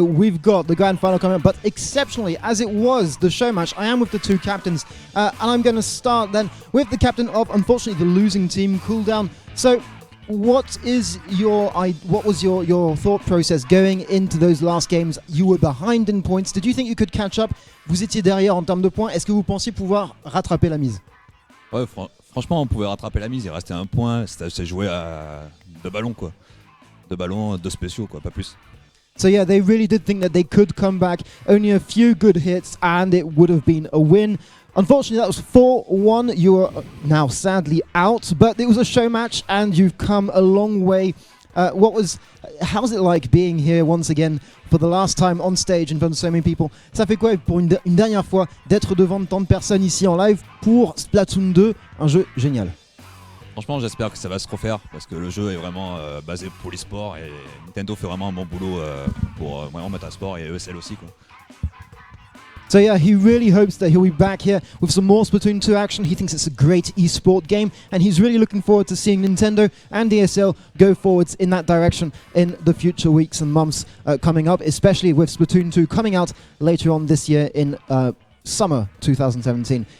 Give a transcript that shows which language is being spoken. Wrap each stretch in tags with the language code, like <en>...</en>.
<en>We've got the grand final coming up, but exceptionally, as it was the show match, I am with the two captains, and I'm going to start then with the captain of, unfortunately, the losing team, Cooldown. So, what was your thought process going into those last games? You were behind in points. Did you think you could catch up?</en> <fr>Vous étiez derrière en termes de points. Est-ce que vous pensiez pouvoir rattraper la mise? Ouais, franchement, on pouvait rattraper la mise. Il restait un point. C'était joué à 2 ballons, quoi. 2 ballons, 2 spéciaux, quoi, pas plus.</fr> <en>So yeah, they really did think that they could come back. Only a few good hits and it would have been a win. Unfortunately, that was 4-1. You are now sadly out, but it was a show match and you've come a long way. How's it like being here once again for the last time on stage in front of so many people?</en> <fr>Ça fait quoi pour une dernière fois d'être devant tant de personnes ici en live pour Splatoon 2, un jeu génial? Franchement, j'espère que ça va se refaire parce que le jeu est vraiment basé pour l'e-sport et Nintendo fait vraiment un bon boulot pour vraiment mettre un sport et ESL aussi, quoi.</fr> <en>So yeah, he really hopes that he'll be back here with some more Splatoon 2 action. He thinks it's a great esport game and he's really looking forward to seeing Nintendo and ESL go forwards in that direction in the future weeks and months coming up, especially with Splatoon 2 coming out later on this year in summer 2017.</en>